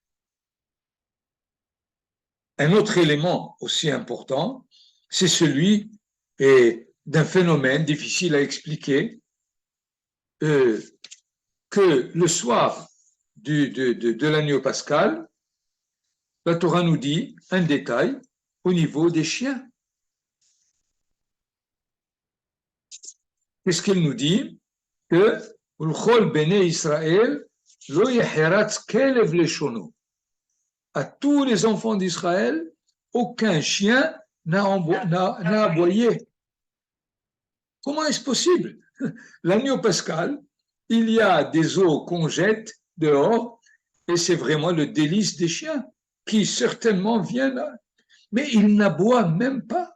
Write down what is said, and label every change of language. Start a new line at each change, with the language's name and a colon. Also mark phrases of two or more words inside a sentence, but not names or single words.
French: Un autre élément aussi important, c'est celui d'un phénomène difficile à expliquer, que le soir de l'agneau pascal, la Torah nous dit un détail au niveau des chiens. Qu'est-ce qu'elle nous dit?
Hebrew: Que ולכל בני ישראל לא יחרץ כלב לשונו.
French: À tous les enfants d'Israël, aucun chien n'a aboyé. Comment est-ce possible? L'agneau pascal, il y a des os qu'on jette dehors, et c'est vraiment le délice des chiens, qui certainement viennent, mais ils n'aboient même pas.